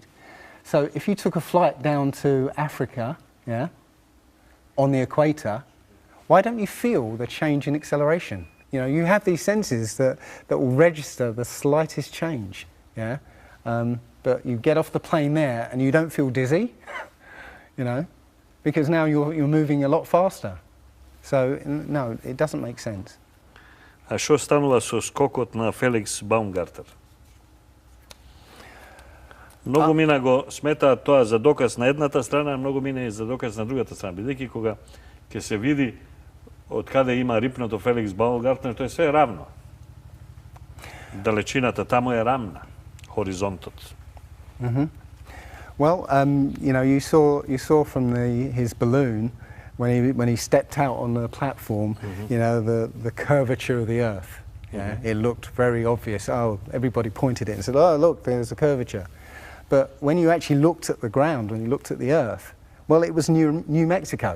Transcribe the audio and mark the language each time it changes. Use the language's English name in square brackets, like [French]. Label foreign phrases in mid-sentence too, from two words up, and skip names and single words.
[English] So if you took a flight down to Africa, on the equator, why don't you feel the change in acceleration? You have these senses that will register the slightest change, but you get off the plane there and you don't feel dizzy, because now you're moving a lot faster. So no, it doesn't make sense. [Macedonian] А што станува со скокот на Феликс Баумгартер? Многу мина го сметаат тоа за доказ на едната страна, многу мина и за доказ на другата страна, бидејќи кога ќе се види од каде има рипното Феликс Баумгартер, тоа е све равно. Далечината таму е равна, хоризонтот. [English] Well, you saw from his balloon when he stepped out on the platform, the curvature of the Earth. It looked very obvious. Oh, everybody pointed it and said, "Oh, look, there's a curvature." But when you actually looked at the ground, when you looked at the Earth, well, it was New Mexico.